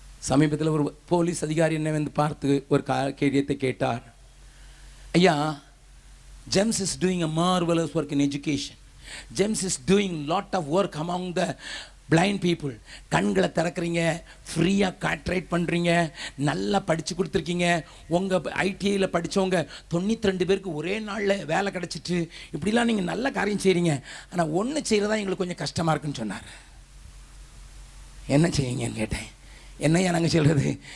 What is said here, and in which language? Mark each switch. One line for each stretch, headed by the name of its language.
Tamil: சமீபத்தில் ஒரு போலீஸ் அதிகாரி என்னை வந்து பார்த்து ஒரு கேள்வியத்தை கேட்டார்.
English: ஐயா, James is doing a marvelous work in education. James is doing lot of work among the blind people.
Tamil: கண்களை திறக்கிறீங்க, ஃப்ரீயாக கான்ட்ராக்ட் பண்ணுறீங்க, நல்லா படித்து கொடுத்துருக்கீங்க. உங்கள் ஐடிஐயில் படித்தவங்க 92 பேருக்கு ஒரே நாளில் வேலை கிடச்சிட்டு, இப்படிலாம் நீங்கள் நல்ல காரியம் செய்கிறீங்க. ஆனால் ஒன்று செய்கிறதா எங்களுக்கு கொஞ்சம் கஷ்டமாக இருக்குன்னு சொன்னார். என்ன செய்யுங்கன்னு கேட்டேன். என்னையா நாங்கள் சொல்கிறது?